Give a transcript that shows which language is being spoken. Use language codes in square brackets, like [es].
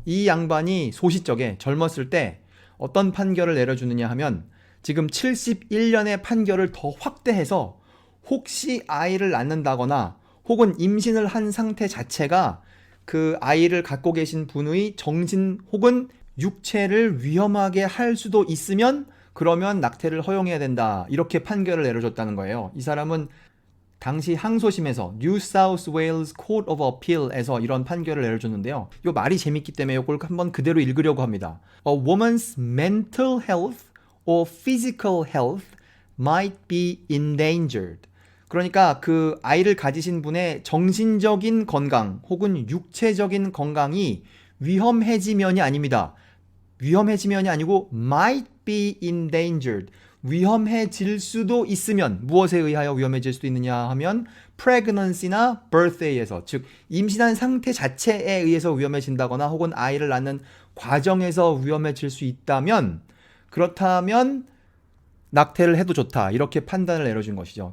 [ko] 이 양반이 소시적에 젊었을 때 어떤 판결을 내려주느냐 하면 지금 71년의 판결을 더 확대해서 혹시 아이를 낳는다거나 혹은 임신을 한 상태 자체가 그 아이를 갖고 계신 분의 정신 혹은 육체를 위험하게 할 수도 있으면 그러면 낙태를 허용해야 된다. 이렇게 판결을 내려줬다는 거예요. 이 사람은 당시 항소심에서 New South Wales Court of Appeal에서 이런 판결을 내려줬는데요. 이 말이 재밌기 때문에 이걸 한번 그대로 읽으려고 합니다. [en] A woman's mental health or physical health might be endangered. [ko] 그러니까 그 아이를 가지신 분의 정신적인 건강 혹은 육체적인 건강이 위험해지면이 아닙니다. 위험해지면이 아니고 [en] might be endangered. [ko] 위험해질 수도 있으면 무엇에 의하여 위험해질 수도 있느냐 하면 pregnancy나 birth에 의해서 즉 임신한 상태 자체에 의해서 위험해진다거나 혹은 아이를 낳는 과정에서 위험해질 수 있다면 그렇다면 낙태를 해도 좋다 이렇게 판단을 내려준 것이죠.